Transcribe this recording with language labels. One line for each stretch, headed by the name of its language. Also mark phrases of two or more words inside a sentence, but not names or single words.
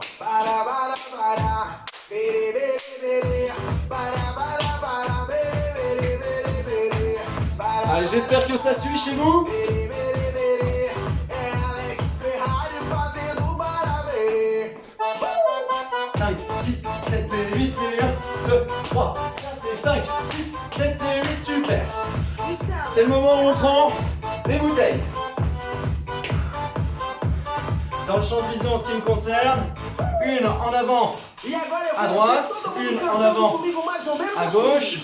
French: Para, para, para. Bere, bere, bere. Para, para, para. Bere, bere, bere, bere. Para. Allez, j'espère que ça suit chez vous. Bere, bere, bere.
Portuguese: É Alex Ferrari fazendo para bere.
French: 5, 6, 7 et 8 et 1, 2, 3, 4 et 5, 6, 7 et 8, super. C'est le moment où on prend les bouteilles. Dans le champ de vision en ce qui me concerne, une en avant à droite, une en avant à gauche.